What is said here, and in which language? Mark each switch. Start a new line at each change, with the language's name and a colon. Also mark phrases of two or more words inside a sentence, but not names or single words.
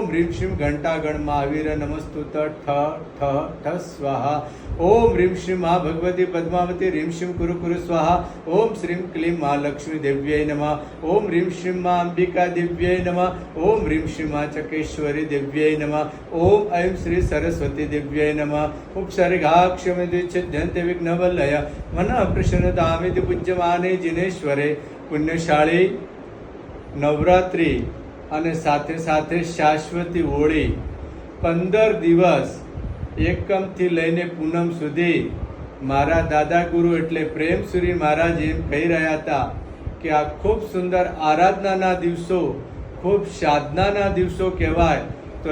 Sanskrit: ह्रीं श्रीं घंटागण महावीर नमस्तुत ठ ठ ठ स्वाहा ओम ह्रीं श्रीं माँ भगवती पद्मावती ह्रीं श्रीं कुरु कुरु स्वाहा ओम श्रीं क्लीं माँ लक्ष्मी देव्यै नमः ओम ह्रीं श्रीं माँ अंबिका देव्यै नमः ओम ह्रीं श्रीं माँ चकेश्वरी देव्यै नमः ओम ऐं श्री सरस्वती देव्यै नमः उपसर्गाक्षमेति छिद्यन्ते विघ्नवल्लय मनः प्रसन्नतामिति पूज्यमाने जिनेश्वरे पुण्यशाળી
Gujarati: નવરાત્રિ અને સાથે સાથે શાશ્વતી હોળી 15 દિવસ એકમથી લઈને પૂનમ સુધી મારા દાદા ગુરુ એટલે પ્રેમસુરી મહારાજ એમ કહી રહ્યા હતા કે આ ખૂબ સુંદર આરાધનાના દિવસો ખૂબ સાધનાના દિવસો કહેવાય તો